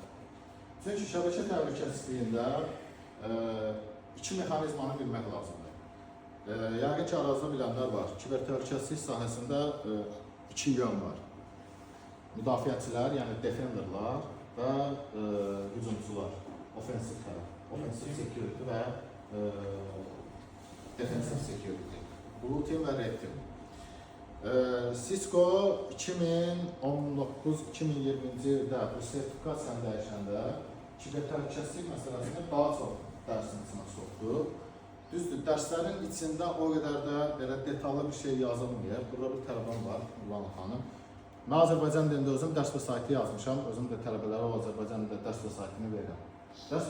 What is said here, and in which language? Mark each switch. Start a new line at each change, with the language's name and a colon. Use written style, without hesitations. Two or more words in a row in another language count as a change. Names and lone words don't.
Azerbaijani: Çünki şəbəkə təhlükəsizliyində iki mexanizmanı bilmək lazımdır. Yəqin ki, aranızda bilənlər var. Kibertəhlükəsizlik sahəsində iki yön var. Müdafiəçilər, yəni defenderlar və hücumçular, offensive tərəf,
English: offensive security və defensive security, blue team və red team.
Azerbaijani: Cisco 2019-2020-ci ildə bu sertifikasiyanı dəyişəndə kibertəhlükəsizlik məsələsini daha çox dərsin içinə soxdu. Düzdür, dərslərin içində o qədər də belə detallı bir şey yazılmıyor. Burada bir tələbəm var, Nurlan xanım. Mən Azərbaycan dilində özüm dərs və saytı yazmışam, özüm də tələbələrə o Azərbaycan dilində dərs və saytını verirəm.